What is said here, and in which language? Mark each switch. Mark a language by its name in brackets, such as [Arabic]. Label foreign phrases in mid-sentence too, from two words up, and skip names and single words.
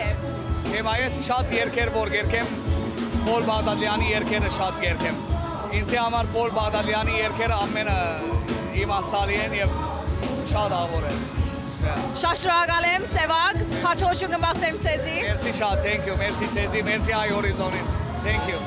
[Armenian] Հիմա ես շատ երգեր որ երգեմ, Պոլ Բաղդադյանի երգերը շատ երգեմ։ Ինձի համար Պոլ Բաղդադյանի երգերը ամենը իմաստալի են եւ շատ ավոր են։ Շատ շնորհակալ եմ, Սևակ, հաջողություն կմաղթեմ ձեզի։ Մերսի շատ, [English] thank you, [Armenian] մերսի ձեզի, մերսի Հայ Հորիզոնին, [English] thank you։